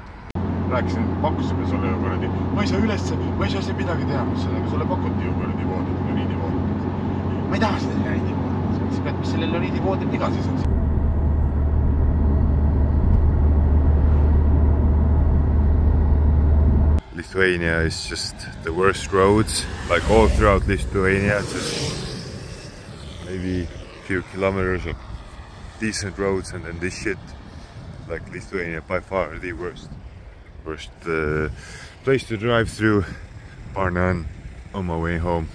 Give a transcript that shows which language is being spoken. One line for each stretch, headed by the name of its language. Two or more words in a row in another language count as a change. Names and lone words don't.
Estonian: Rääkisin, et pakkusime sulle ju kuradi. Ma ei saa üles, ma ei saa siin midagi teha, mis sellega sulle pakuti ju kuradi voodit, loriidivoodit. Ma ei taha seda loriidivoodit. Sa pead, mis selle loriidivoodit viga siis on?
English: Lithuania is just the worst roads, like all throughout Lithuania. Just maybe a few kilometers of decent roads, and then this shit, like Lithuania, by far the worst place to drive through, bar none, on my way home.